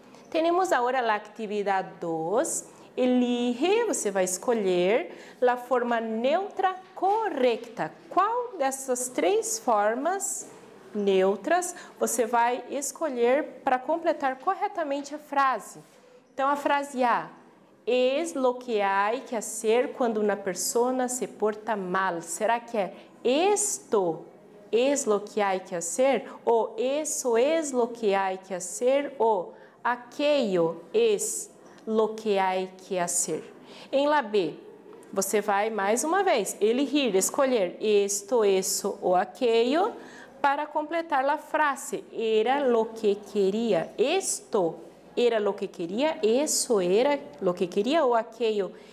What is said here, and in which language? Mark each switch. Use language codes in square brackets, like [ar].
[pt] Temos agora a atividade 2. Elige, você vai escolher a forma neutra correta. Qual dessas três formas neutras você vai escolher para completar corretamente a frase? Então, a frase A. [es] Es lo que hay que hacer cuando una persona se porta mal. [pt] Será que é [es] esto es lo que hay que hacer? Ou eso es lo que hay que hacer? Ou aquello es lo que hay que hacer? [pt] Em la B, você vai mais uma vez elegir, escolher esto, eso ou aquello para completar a frase. [es] Era lo que quería. Esto era lo que quería, eso era lo que quería o aquello